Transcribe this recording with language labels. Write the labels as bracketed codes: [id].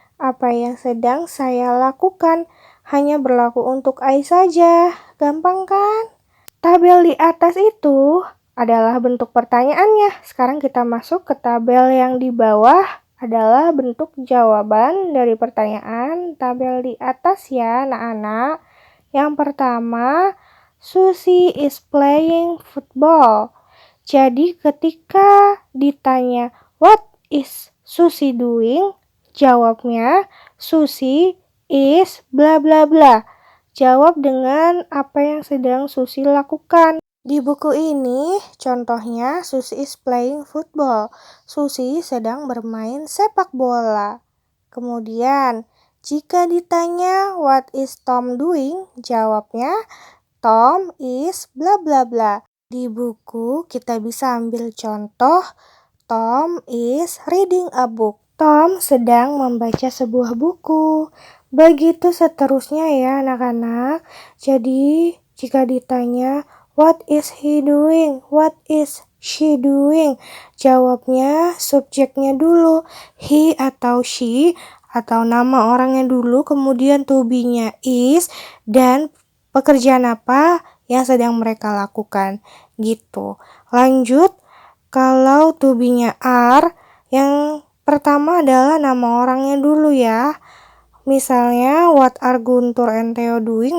[id] Apa yang sedang saya lakukan? Hanya berlaku untuk I saja. Gampang kan? Tabel di atas itu adalah bentuk pertanyaannya. Sekarang kita masuk ke tabel yang di bawah, adalah bentuk jawaban dari pertanyaan tabel di atas ya anak-anak. [en] Yang pertama, Susi is playing football. [id] Jadi ketika ditanya what is Susi doing? Jawabnya Susi is bla bla bla. Jawab dengan apa yang sedang Susi lakukan. Di buku ini, contohnya Susi is playing football. Susi sedang bermain sepak bola. Kemudian, jika ditanya what is Tom doing? Jawabnya Tom is bla bla bla. Di buku kita bisa ambil contoh Tom is reading a book. Tom sedang membaca sebuah buku. Begitu seterusnya ya anak-anak. Jadi jika ditanya what is he doing? What is she doing? Jawabnya subjeknya dulu. He atau she atau nama orangnya dulu, kemudian to be-nya is, dan pekerjaan apa yang sedang mereka lakukan. Gitu. Lanjut, kalau to be-nya are, yang pertama adalah nama orangnya dulu ya. [en] Misalnya, what are Guntur and Theo doing?